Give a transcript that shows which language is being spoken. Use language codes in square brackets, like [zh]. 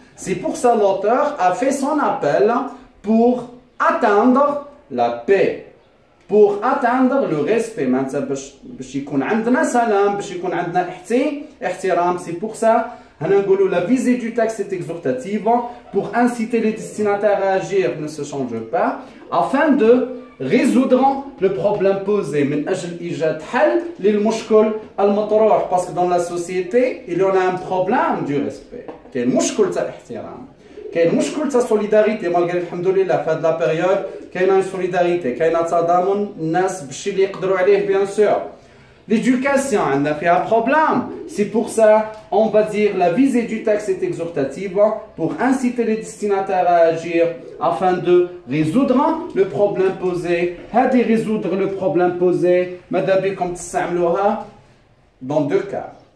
[fr] C'est pour ça l'auteur a fait son appel pour atteindre la paix, pour atteindre le respect. C'est pour ça la visée du texte est exhortative pour inciter les destinataires à agir ne se change pas, afin de résoudre le problème posé [ar] من أجل إيجاد حل للمشكل المطروح [fr] parce que dans la société il y en a un problème du respect [ar] كاين مشكل تاع احترام كاين مشكل تاع solidarité malgré الحمد لله في هذه لا بيريود كاينه solidarité كاينه تضامن الناس بالشي اللي يقدروا عليه bien sûr. [fr] L'éducation, on a fait un problème. C'est pour ça, on va dire, la visée du texte est exhortative pour inciter les destinataires à agir afin de résoudre le problème posé. Hadi résoudre le problème posé, madame, comme dans deux cas.